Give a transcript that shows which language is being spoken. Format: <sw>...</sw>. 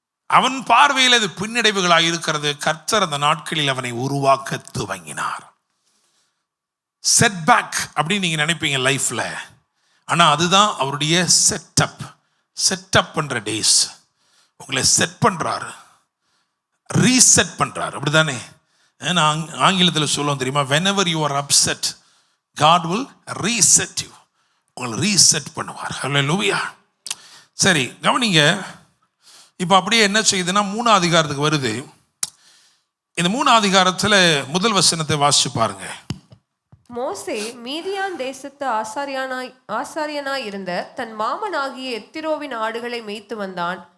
<ta>அவன் பார்வையில் அது பின்னடைவுகளாக இருக்கிறது. கர்த்தர் அந்த நாட்களில் அவனை உருவாக்க துவங்கினார். செட்பேக் அப்படின்னு நீங்க நினைப்பீங்க லைஃப்ல, ஆனா அதுதான் அவருடைய செட்டப் பண்ற டேஸ். உங்களை செட் பண்றாரு, ரீசெட் பண்றாரு, அப்படிதானே? ஆங்கிலத்தில் சொல்லுவோம் தெரியுமா,</ta> <en>whenever you are upset God will reset you.</en> <ta>உங்களை ரீசெட் பண்ணுவார். ஹல்லேலூயா. சரி, கவனிங்க. இப்போ அப்படியே என்ன செய்யுதுன்னா 3ஆம் அதிகாரத்துக்கு வருது. இந்த 3ஆம் அதிகாரத்தில் முதல் வசனத்தை வாசிச்சு பாருங்க. மோசே மீதியான் தேசத்து ஆசாரியனாய் இருந்த தன் மாமனாகிய எத்திரோவின் ஆடுகளை மேய்த்து வந்தான்.</ta>